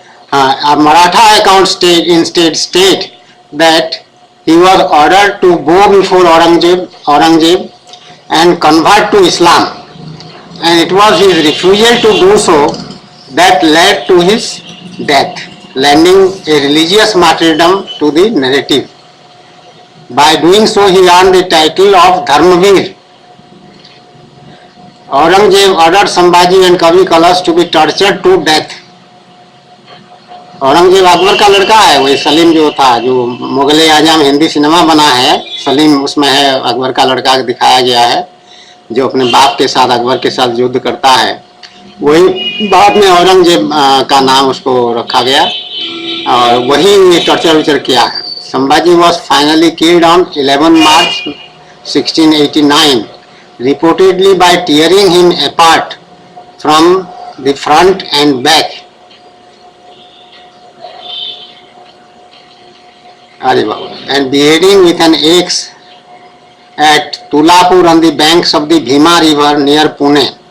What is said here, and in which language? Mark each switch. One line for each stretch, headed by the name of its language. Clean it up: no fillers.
English: A Maratha account instead state that he was ordered to bow before Aurangzeb and convert to Islam, and it was his refusal to do so that led to his death, lending a religious martyrdom to the narrative. By doing so, he earned the title of Dharmavir. Aurangzeb ordered Sambhaji and Kavi Kalas to be tortured to death.
Hindi: Aurangzeb Akbar का लड़का है, वही सलीम जो था, जो मुगल आजम Hindi cinema बना है, सलीम उसमें है, अकबर का लड़का दिखाया गया है, जो अपने बाप के साथ अकबर के साथ युद्ध करता है। वही बाद में औरंगजेब का नाम उसको रखा गया और वही टॉर्चर विचर किया है।
English: Sambhaji was finally killed on 11 March 1689 reportedly by tearing him apart from the front and back. And beheading with an axe at Tulapur on the banks of the Bhima river near Pune.